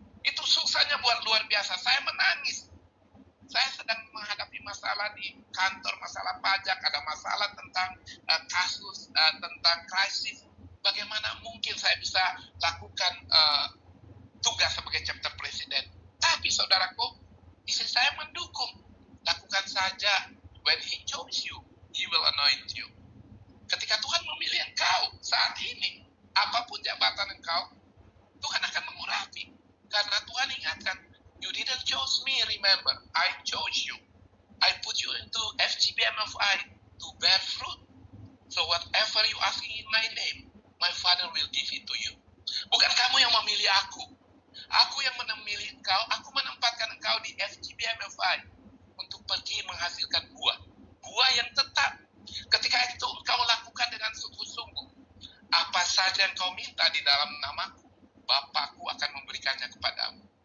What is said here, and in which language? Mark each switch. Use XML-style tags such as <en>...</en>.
<id>Itu susahnya buat luar biasa. Saya menangis. Saya sedang menghadapi masalah di kantor, masalah pajak, ada masalah tentang kasus, tentang krisis. Bagaimana mungkin saya bisa lakukan tugas sebagai chapter presiden? Tapi saudaraku, istri saya mendukung. Lakukan saja.</id> <en>When he chose you, he will anoint you.</en> <id>Ketika Tuhan memilih engkau saat ini, apapun jabatan engkau, Tuhan akan mengurapi. Karena Tuhan ingatkan,</id> <en>you didn't choose me, remember, I chose you. I put you into FGBMFI to bear fruit. So whatever you asking in my name, my Father will give it to you.</en> <id>Bukan kamu yang memilih aku. Aku yang memilih engkau, aku menempatkan engkau di FGBMFI untuk pergi menghasilkan buah. Buah yang tetap. Ketika itu engkau lakukan dengan sungguh-sungguh. Apa saja yang kau minta di dalam namaku, Bapakku akan memberikannya kepadamu.</id>